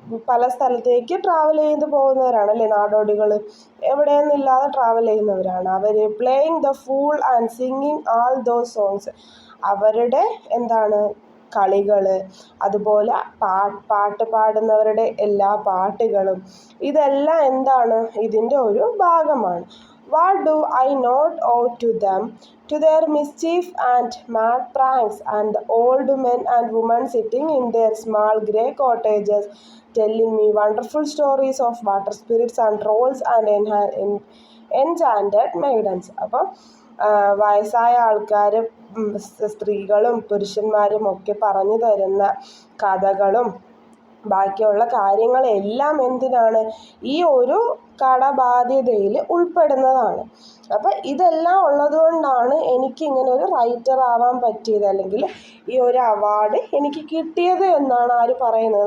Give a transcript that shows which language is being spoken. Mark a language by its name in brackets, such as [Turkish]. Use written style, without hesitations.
[Malayalam] പല സ്ഥലത്തേക്ക് ട്രാവൽ ചെയ്ത് പോകുന്നവരാണല്ലേ നാടോടികൾ. എവിടെയൊന്നുമില്ലാതെ ട്രാവൽ ചെയ്യുന്നവരാണ് അവർ. [English] Playing the fool and singing all those songs. [Malayalam] അവരുടെ എന്താണ്? കളികൾ. അതുപോലെ പാട്ട് പാടുന്നവരുടെ എല്ലാ പാട്ടുകളും. ഇതെല്ലാം എന്താണ്? ഇതിൻ്റെ ഒരു ഭാഗമാണ്. [English] What do I not owe to them, to their mischief and mad pranks, and the old men and women sitting in their small grey cottages, telling me wonderful stories of water spirits and trolls and enchanted maidens. [Malayalam] അപ്പം വയസ്സായ ആൾക്കാർ, സ്ത്രീകളും പുരുഷന്മാരും ഒക്കെ പറഞ്ഞു തരുന്ന കഥകളും ബാക്കിയുള്ള കാര്യങ്ങളെല്ലാം എന്തിനാണ്? ഈ ഒരു കടബാധ്യതയിൽ ഉൾപ്പെടുന്നതാണ്. അപ്പം ഇതെല്ലാം ഉള്ളതുകൊണ്ടാണ് എനിക്ക് ഇങ്ങനെ ഒരു റൈറ്റർ ആവാൻ പറ്റിയത്, അല്ലെങ്കിൽ ഈ ഒരു അവാർഡ് എനിക്ക് കിട്ടിയത് എന്നാണ് ആര് പറയുന്നത്?